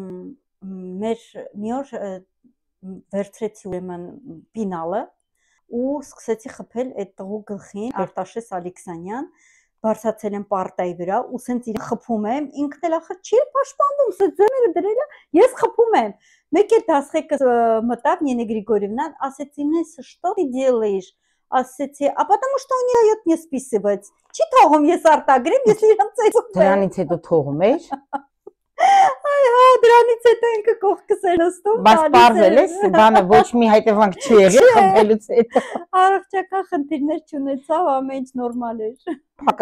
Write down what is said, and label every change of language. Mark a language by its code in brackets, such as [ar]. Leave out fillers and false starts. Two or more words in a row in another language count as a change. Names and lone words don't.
[hy] մի օր վերցրեցի ուրեմն պինալը ու սկսեցի խփել այդ տղու գլխին, Արտաշես Ալեքսանյան, բարձրացել եմ պարտայի վրա ու սենց իրեն խփում եմ, ինքն էլ ախր չի պաշտպանում, սենց ձեռները դրել է, ես խփում եմ։ Մեկ էլ դասղեկը մտավ Նինա Գրիգորիևնան, ասեցի, Նեսա, [ru] что ты делаешь? [hy] Ասեցի, [ru] а потому что у нее не списывается։ [hy] Չի թողում ես արտագրեմ, ես իրան ծեծում եմ։ Դրանից հետո թողում էր։ Այո, դրանից հետո ինքը կողքս էր նստում։ Բայց պարզել ես, բանը ոչ մի հետևանք չի եղել խփելուց հետո։ Առողջական խնդիրներ չունեցավ, ամեն ինչ նորմալ էր։